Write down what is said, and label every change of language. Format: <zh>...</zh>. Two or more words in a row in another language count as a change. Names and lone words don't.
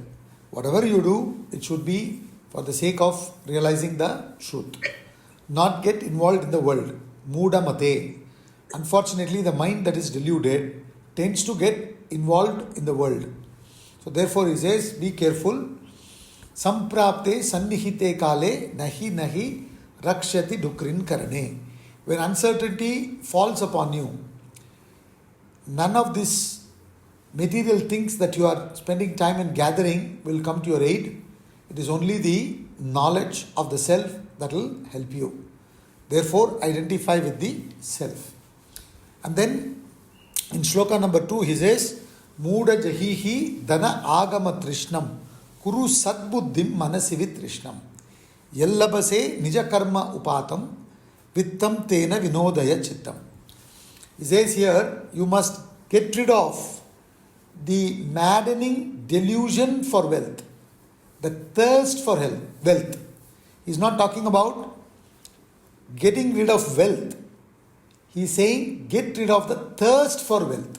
<en>Whatever you do, it should be for the sake of realizing the truth. Not get involved in the world.</en> <sa>Mudamate.</sa> <en>Unfortunately, the mind that is deluded tends to get involved in the world. So therefore he says, be careful.</en> <sa>संप्राप्ते संनिहिते काले नहि नहि रक्षति डुकृञ् करणे.</sa> <en>When uncertainty falls upon you, none of this material things that you are spending time in gathering will come to your aid. It is only the knowledge of the self that will help you. Therefore, identify with the self. And then in shloka number 2, he says,</en> <sa>मूढ जहीहि धन आगम तृष्णां कुरु सद्बुद्धिं मनसि वितृष्णाम् यल्लभसे निज कर्म उपात्तं वित्तं तेन विनोदय चित्तम्.</sa> <en>He says here, you must get rid of the maddening delusion for wealth, the thirst for wealth. He's not talking about getting rid of wealth. He's saying get rid of the thirst for wealth.</en>